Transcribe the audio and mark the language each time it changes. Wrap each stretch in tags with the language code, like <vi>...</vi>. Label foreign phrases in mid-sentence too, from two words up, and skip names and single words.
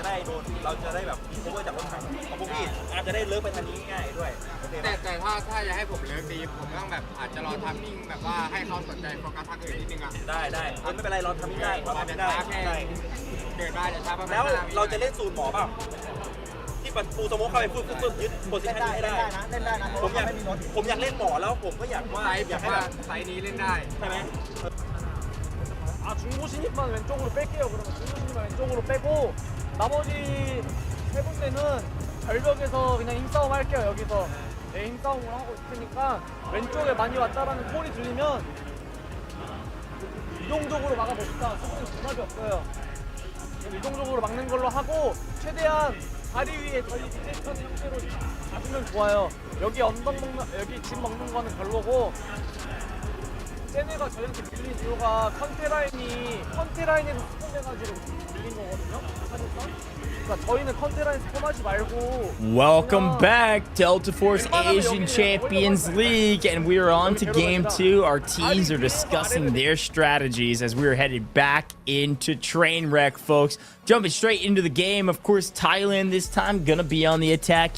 <th>ได้โดนเราจะได้แบบโคเวอร์จากรถถังของพวกพี่อาร์มจะได้เลิกไปทางนี้ง่ายด้วยแต่ถ้าจะให้ผมเลิกตีผมต้องแบบอาจจะรอทำนิ่งแบบว่าให้เขาสนใจโฟกัสทางอื่นนิดนึงอ่ะได้ไม่เป็นไรรอทำนิ่งได้เราทำไม่ได้เดินได้เดี๋ยวช้าแล้วเราจะเล่นสูตรหมอเปล่าที่ปูสโมกเข้าไปปุ๊บยึดโพสิชันนี้ให้ได้เล่นได้นะผมอยากเล่นหมอแล้วผมก็อยากว่าไซส์นี้เล่นได้ใช่ไหม</th> <ko>중부신입만 왼쪽으로 뺄게요. 그러면 중부신입만 왼쪽으로 빼고 나머지 세 군데는 절벽에서 그냥 힘싸움 할게요. 여기서 힘싸움을 하고 있으니까 왼쪽에 많이 왔다라는 콜이 들리면 이동적으로 막아봅시다. 수비는 부담이 없어요. 이동적으로 막는 걸로 하고 최대한 다리 위에 저희 디테이션 형태로 잡으면 좋아요. 여기 언덕 먹는, 여기 집 먹는 거는 별로고 쟤네가 저희한테 밀린 이유가 컨테라인에서 스폰해가지고 밀린 거거든요. 그러니까 저희는 컨테라인 스폰하지 말고.</ko> <en>Welcome back, Delta Force Asian Champions League, and we are on to Game 2. Our teams are discussing their strategies as we are headed back into Trainwreck, folks. Jumping straight into the game, of course, Thailand this time gonna be on the attack.</en>